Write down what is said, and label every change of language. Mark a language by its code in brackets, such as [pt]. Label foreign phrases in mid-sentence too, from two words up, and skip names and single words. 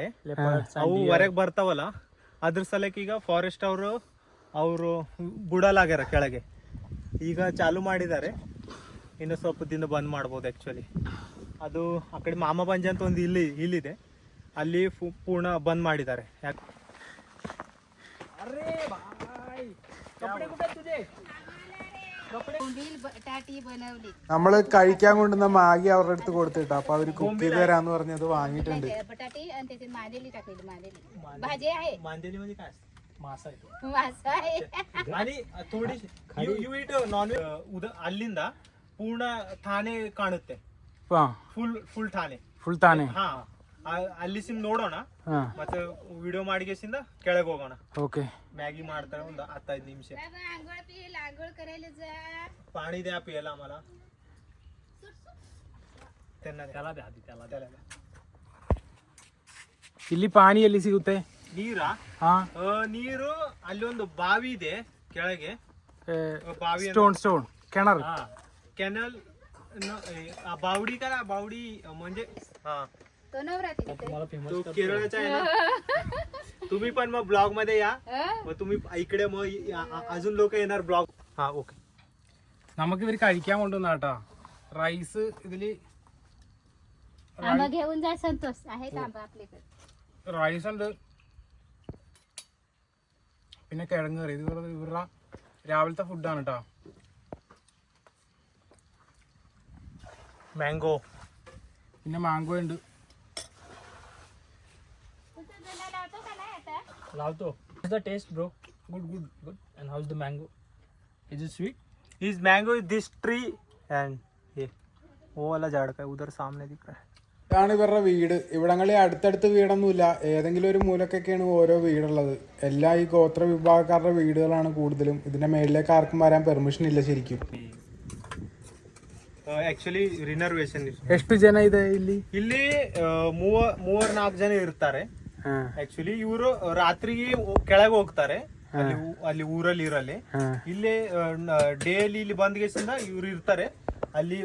[kn] ಅವು ಹೊರಗೆ ಬರ್ತಾವಲ್ಲ, ಅದ್ರ ಸಲಕ್ಕೆ ಈಗ ಫಾರೆಸ್ಟ್ ಅವರು ಬಿಡಲಾಗ್ಯಾರ ಕೆಳಗೆ. ಈಗ ಚಾಲು ಮಾಡಿದ್ದಾರೆ. ಇನ್ನು ಸ್ವಲ್ಪ ದಿನ ಬಂದ್ ಮಾಡ್ಬೋದು. ಆ್ಯಕ್ಚುಲಿ ಅದು ಆ ಕಡೆ ಮಾಮ ಪಂಜ ಅಂತ ಒಂದು ಇಲ್ಲಿದೆ, ಅಲ್ಲಿ ಪೂರ್ಣ ಬಂದ್ ಮಾಡಿದ್ದಾರೆ. ಯಾಕೆ [ml] നമ്മള് കഴിക്കാൻ കൊണ്ടുവന്ന മാഗി അവരുടെ അടുത്ത് കൊടുത്തിട്ടാ. അപ്പൊ അവര് കുക്ക് ചെയ്ത് തരാന്ന് പറഞ്ഞത് വാങ്ങിയിട്ടുണ്ട്. [kn] ಅಲ್ಲಿಂದ ಪೂರ್ಣ ಥಾನೆ ಕಾಣುತ್ತೆ. ಫುಲ್ ಥಾನೆ. ಅಲ್ಲಿ ನೋಡೋಣ, ಮತ್ತೆ ವಿಡಿಯೋ ಮಾಡಿಗೆಸಿಂದ ಕೆಳಗೆ ಹೋಗೋಣ. ಓಕೆ. मॅगी ಮಾಡ್ತಾರೆ ಒಂದು 15 ನಿಮಿಷ. [mr] पाणी द्या पियाला आम्हाला. त्याला द्या. [kn] ಇಲ್ಲಿ ಪಾನಿ ಎಲ್ಲಿ ಸಿಗುತ್ತೆ? ನೀರಾ? ನೀರು ಅಲ್ಲಿ ಒಂದು ಬಾವಿ ಇದೆ ಕೆಳಗೆ. ಬಾವಿ [en] stone canal. [mr] कॅनल बावडी करा. बावडी म्हणजे तो केरळचा आहे ना. तुम्ही पण मग ब्लॉग मध्ये या. मग तुम्ही इकडे मग अजून लोक येणार ब्लॉग. ओके. [ml] നമുക്ക് ഇവർ കഴിക്കാൻ കൊണ്ടുവന്ന കേട്ടോ റൈസ്. ഇതില് റൈസ് ഉണ്ട്, പിന്നെ കിഴങ്ങ് കറി. ഇത് ഇവരുടെ രാവിലത്തെ ഫുഡാണ് കേട്ടോ. മാംഗോ, പിന്നെ മാംഗോ ഉണ്ട്. [en] Lavto. How's the taste, bro? Good. And how's the mango? Is it sweet? His mango is this tree and [hi] ये वो वाला झाड़ का उधर सामने दिख रहा है. [ml] ഇതാണ് ഇവരുടെ വീട്. ഇവിടങ്ങളിൽ അടുത്തടുത്ത് വീടൊന്നുമില്ല, ഏതെങ്കിലും ഒരു മൂലക്കൊക്കെയാണ് ഓരോ വീടുള്ളത്. എല്ലാ ഈ ഗോത്ര വിഭാഗക്കാരുടെ വീടുകളാണ് കൂടുതലും. ഇതിന്റെ മേളിലേക്ക് ആർക്കും വരാൻ പെർമിഷൻ ಇല്ല ശരിക്കും. [en] actually reservation [kn] ಎಷ್ಟು ಜನ ಇದೆ ಇಲ್ಲಿ? ಇಲ್ಲಿ ಮೂವರ್ 4 ಜನ ಇರ್ತಾರೆ. ಆಕ್ಚುಲಿ ಇವರು ರಾತ್ರಿಗೆ ಕೆಳಗೆ ಹೋಗ್ತಾರೆ ಅಲ್ಲಿ ಊರಲ್ಲಿ ಇರಲಿ. ಇಲ್ಲಿ ಡೇಲಿ ಇಲ್ಲಿ ಬಂದ್ಗೆಸಿಂದ ಇವ್ರು ಇರ್ತಾರೆ ಅಲ್ಲಿ.